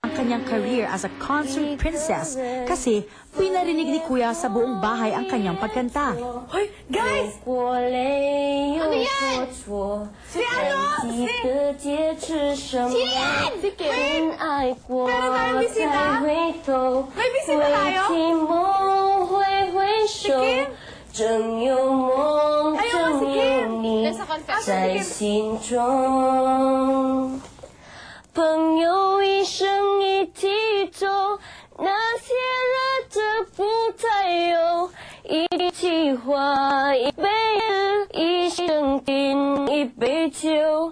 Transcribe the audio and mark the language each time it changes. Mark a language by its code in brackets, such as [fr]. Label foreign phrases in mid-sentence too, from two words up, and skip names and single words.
[tl] kanyang career [en] as a concert princess [tl] kasi pinarinig ni Kuya sa buong bahay ang kanyang pagkanta. Hoy, guys! Ano yan? Si ano? Si Kim! Pero tayo bisita? May bisita tayo? Si Kim? [zh] 正有梦， [tl] Ayaw [zh] 正 [tl] si [zh] 有 [tl] Kim! [zh] 你 [tl] Nasa [zh] 在心中。朋友一生一体中，那些日子不再有，一起花一杯子，一生敬一杯酒。